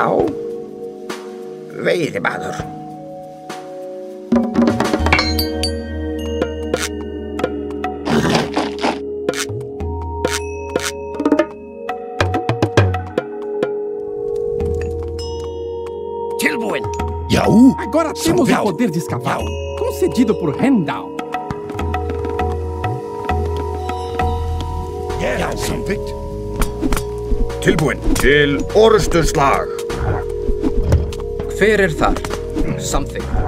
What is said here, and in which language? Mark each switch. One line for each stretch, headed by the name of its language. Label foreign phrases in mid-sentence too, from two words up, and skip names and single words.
Icelandic: Veiðimaður. Tilbúinn. Já.
Portuguese: Agora temos o poder de escavar. Concedido por Rendal.
Icelandic: Já. Samþykkt. Tilbúinn. Til orðstöðslag. Hver þar? Samþykkt.